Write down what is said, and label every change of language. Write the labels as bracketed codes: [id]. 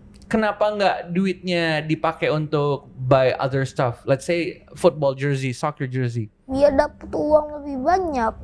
[id] Kenapa nggak duitnya dipakai untuk [en] buy other stuff? Let's say football jersey, soccer jersey. [id] Biar dapat uang lebih banyak.